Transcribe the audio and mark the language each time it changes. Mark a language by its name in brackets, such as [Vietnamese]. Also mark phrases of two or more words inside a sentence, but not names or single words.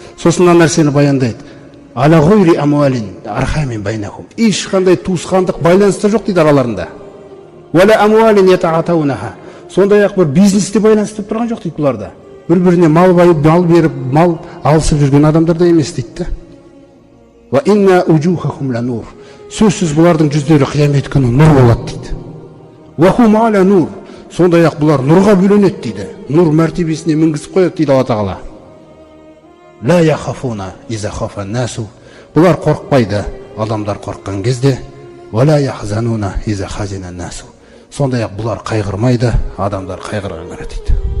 [Kazakh] Сосын нәрсені баяндайды. [Arabic] على غير أموال أرحام بينهم. [Kazakh] Ешқандай туысқандық байланысты жоқ дейді араларында. [Arabic] ولا أموال يتعاطونها. [Kazakh] Сондай-ақ бір бизнесте байланысты тұрған жоқ дейді бұларда. Бір-біріне мал беріп, мал алысып жүрген адамдар да емес дейді. [Arabic] وإن وجوههم لنور. [Kazakh] Сөзсіз бұлардың жүздері қиямет күні нұр болады дейді. [Arabic] وهم على نور. [Kazakh] Сондай-ақ бұлар нұрға бөленеді дейді. Нұр мәртебесіне мінгізіп қояды дейді Алла тағала. [Arabic] لا يخافون إذا خاف الناس. [Kazakh] Бұлар қорықпайды адамдар қорыққан кезде. [Arabic] ولا يحزنون إذا حزن الناس. [Kazakh] Сондай-ақ бұлар қайғырмайды адамдар қайғырған кезде дейді.